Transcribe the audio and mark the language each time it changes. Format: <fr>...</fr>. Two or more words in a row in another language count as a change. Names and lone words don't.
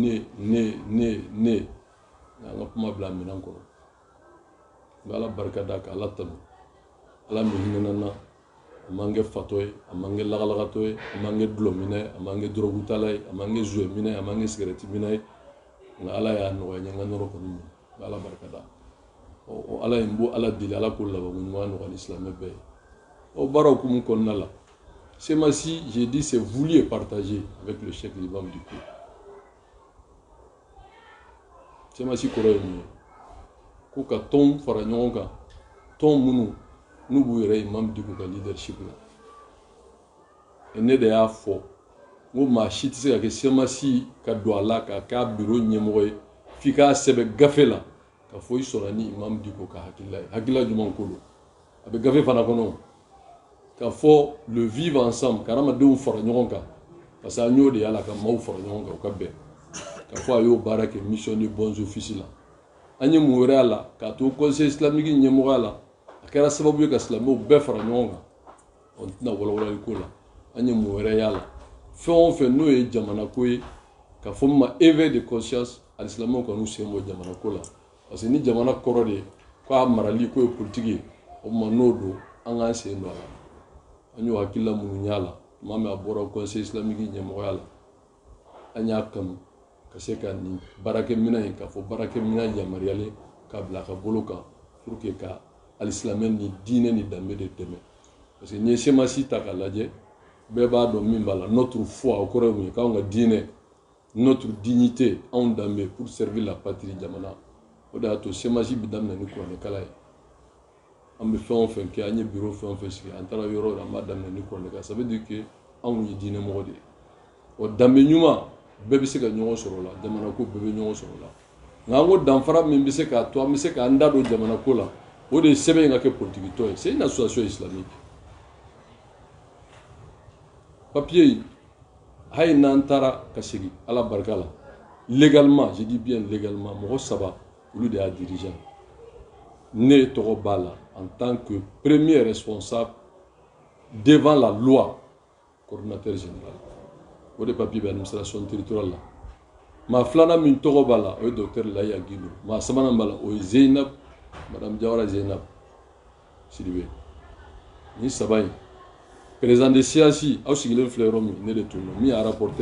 <bm>ne an ka kuma bila minɛn kɔnɔ n bɛ ala barika da k'ala tanu ala min hinɛna na a man kɛ fatɔ ye a man kɛ lagalagatɔ ye a man kɛ dulɔminɛ ye a man kɛ dɔrɔgutala ye a man kɛ zuwɛ minɛ ye a man kɛ sigarɛti minɛ ye nka ala y'a nɔgɔya n ye n ka nɔrɔ kɔni min n bɛ ala barika da ala ye n b'o ala deli ala k'o labanko ɲuman nɔgɔya ni silamɛ bɛɛ ye o baara hukumu kɔnɔna la semasi</bm> <fr>j'ai dit c'est voulu et partagé avec le chef l'imam Diko</fr> <bm>semasi kɔrɔ ye mun ye ko ka tɔn fara ɲɔgɔn kan tɔn minnu n'u b'u yɛrɛ imam Diko ka leadership la ne de y'a fɔ n ko maa si tɛ se ka kɛ semasi ka don a la k'a k'a bureau ɲɛmɔgɔ ye f'i k'a sɛbɛn gafe la ka fɔ i sɔnna ni imam Diko ka hakilila ye hakilila jumɛn ko don a bɛ gafe fana kɔnɔ ka fɔ</bm> <fr>le vivre ensemble</fr> <bm>ka hadamadenw fara ɲɔgɔn kan</bm> <fr>parce que</fr> <bm>an y'o de y'a la ka maaw fara ɲɔgɔn kan u ka bɛn ka fɔ a y'o baara kɛ</bm> <fr>mission de bons offices</fr> <bm>la an ye mun wɛrɛ y'a la k'a to</bm> <fr>conseil islamique</fr> <bm>ɲɛmɔgɔya la a kɛra sababu ye ka silamɛw bɛɛ fara ɲɔgɔn kan n tɛna wɔlɔwɔlɔli ko la an ye mun wɛrɛ y'a la fɛn o fɛn n'o ye jamana ko ye ka fɔ ma</bm> <fr>éveil de conscience</fr> <bm>alisilamaw kanu sen bɔ jamana ko la</bm> <fr>parce que</fr> <bm>ni jamana kɔrɔ de ko a marali ko ye politique ye o ma n'o don an k'an sen don a la an y'o hakilila minnu y'a la tuma min a bɔra</bm> <fr>conseil islamique</fr> <bm>ɲɛmɔgɔya la an y'a kanu ka se ka nin baarakɛminɛn in k'a fɔ baarakɛminɛn yamaruyalen k'a bila a ka bolo kan</bm> <fr>pour que</fr> <bm>ka alisilamɛ ni diinɛ ni danbe de dɛmɛ</bm> <fr>parce que</fr> <bm>n'i ye semasi ta k'a lajɛ bɛɛ b'a dɔn min b'a la</bm> <fr>notre foi</fr> <bm>o kɔrɔ ye mun ye k'anw ka diinɛ</bm> <fr>notre dignité</fr> <bm>anw danbe</bm> <fr>pour servir la</fr> <bm>patrie jamana o de y'a to semasi bi daminɛ ni kuranɛkala ye an bɛ fɛn o fɛn kɛ an ye bureau fɛn o fɛn sigi an taara yɔrɔ o yɔrɔ an b'a daminɛ ni kuranɛkala</bm> <fr>ça veut dire que</fr> <bm>anw ye diinɛmɔgɔ de ye o danbe ɲuman bɛɛ bɛ se ka ɲɔgɔn sɔrɔ o la jamana ko bɛɛ bɛ ɲɔgɔn sɔrɔ o la nka an ko danfara min bɛ se k'a to an bɛ se k'an da don jamana ko la o de ye sɛbɛn in ka kɛ politique tɔ ye</bm> <fr>c'est une association islamique</fr> <bm>papier yi hali n'an taara ka segin ala barika la</bm> <fr>légalement je dis bien légalement</fr> <bm>mɔgɔ saba olu de y'a dirigeant ne tɔgɔ b'a la</bm> <fr>en tant que premier responsable devant la loi coordinateur général</fr> <bm>o de papier bɛ</bm> <fr>administration territoriale</fr> <bm>la maa filanan min tɔgɔ b'a la o ye docteur Laya Gindo maa sabanan b'a la o ye Zeynab madame Jawara Zeynab Sidibe ni saba in</bm> <fr>président de siasi</fr> <bm>aw sigilen filɛ yɔrɔ min ne de tun don min y'a rapporteur</bm>